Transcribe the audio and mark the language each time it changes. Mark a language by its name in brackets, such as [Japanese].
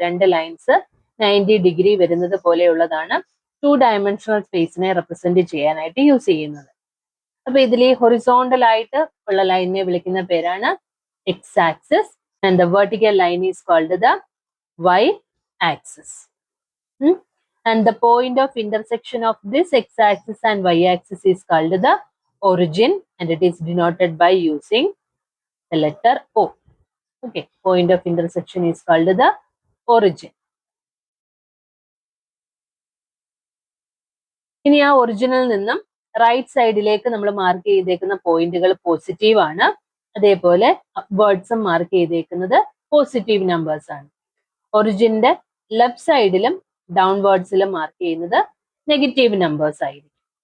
[Malayalam] 2 lines 90 degree വരുന്നത് പോലെയുള്ളതാണ് 2 dimensional സ്പേസിനെ represent ചെയ്യാനായിട്ട് use ചെയ്യുന്നത്. അപ്പൊ ഇതിൽ ഈ ഹൊറിസോണ്ടൽ ആയിട്ട് ഉള്ള ലൈനിനെ വിളിക്കുന്ന പേരാണ് X axis [English] And the vertical line is called the y axis. And the point of intersection of this x-axis and y-axis is called the origin, and it is denoted by using the letter O. Okay, point of intersection is called the origin. [Malayalam] ഇനി ആ ഒറിജിനിൽ നിന്നും right സൈഡിലേക്ക് നമ്മൾ mark ചെയ്തേക്കുന്ന പോയിന്റുകൾ positive ആണ്. അതേപോലെ വേർഡ്സും മാർക്ക് ചെയ്തേക്കുന്നത് പോസിറ്റീവ് നമ്പേഴ്സ് ആണ്. ഒറിജിന്റെ ലെഫ്റ്റ് സൈഡിലും ഡൗൺവേർഡ്സിലും മാർക്ക് ചെയ്യുന്നത് നെഗറ്റീവ് നമ്പേഴ്സ് ആയിരിക്കും.